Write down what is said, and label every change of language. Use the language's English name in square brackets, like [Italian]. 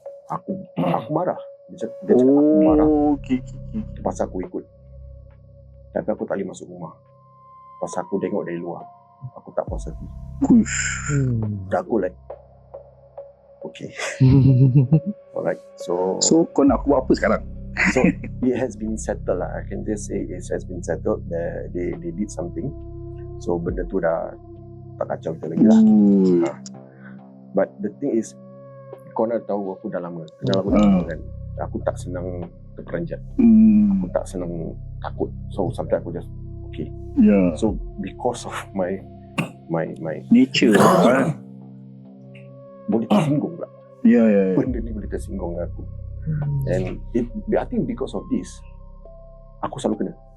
[Malay] Aku marah. Dia cakap aku marah. Pasal aku ikut. Tapi aku tak boleh masuk rumah. Pasal aku tengok dari luar. Aku tak puas hati. Dan aku like, okay. [English] Alright, so [Malay] kau nak aku buat apa sekarang? [English] So it has been settled lah. I can just say it has been settled. They did something. [Malay] So benda tu dah tak kacau kita lagi lah. [English] But the thing is, [Malay] kau nak tahu aku dah lama. Kenal aku dah lama kan. Aku tak senang terperanjat. Aku tak senang takut. [English] So sometimes aku just okay. So because of my nature, [Malay] boleh tersinggung pula. Benda ni boleh tersinggung dengan aku. [English] And I think because of this, [Malay] aku selalu kena.